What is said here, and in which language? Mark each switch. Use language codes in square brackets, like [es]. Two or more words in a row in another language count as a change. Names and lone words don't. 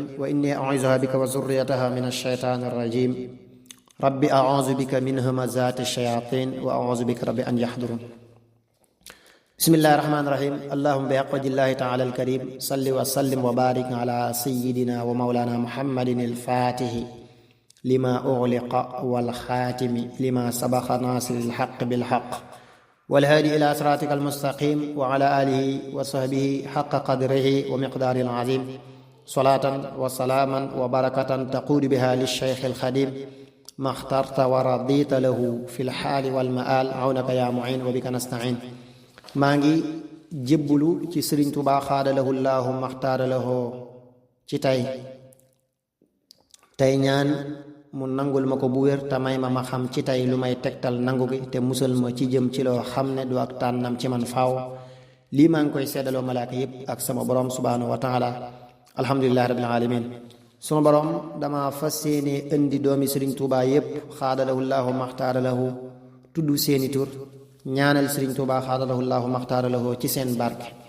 [ar] وإني أعيذها بك وذريتها من الشيطان الرجيم رب أعوذ بك من همزات الشياطين وأعوذ بك رب أن يحضرون بسم الله الرحمن الرحيم اللهم بحق تعالى الكريم صل وسلم وبارك على سيدنا ومولانا محمد الفاتح لما أغلق والخاتم لما سبق ناصر الحق بالحق والهادي إلى صراطك المستقيم وعلى آله وصحبه حق قدره ومقداره العظيم صلاة وسلاما وبركة تقود بها للشيخ الخديم ما اخترت ورضيت له في الحال والمآل عونك يا معين وبك نستعين [wo] maa ngi jébbalu ci [ar] Sëriñ Tuubaa xaadalahu llaahu maxtaara lahu ci [wo] tey ñaan mu nangul ma ko bu wér te may ma xam ci tey lu may tegtal nangu gi te musal ma ci jëm ci loo xam ne du ak tànnam ci man faaw lii maa ngi koy seddaloo malaaka yépp ak sama borom [ar] سبحانه وتعالى الحمد لله رب العالمين [wo] sunu borom dama fas yéene indi doomi Sëriñ Tuubaa yépp xaadalahu llaahu maxtaara lahu tudd seeni tur ñaanal Sëriñ Tuubaa xaadalahu llaahu maxtaara lahu ci seen barke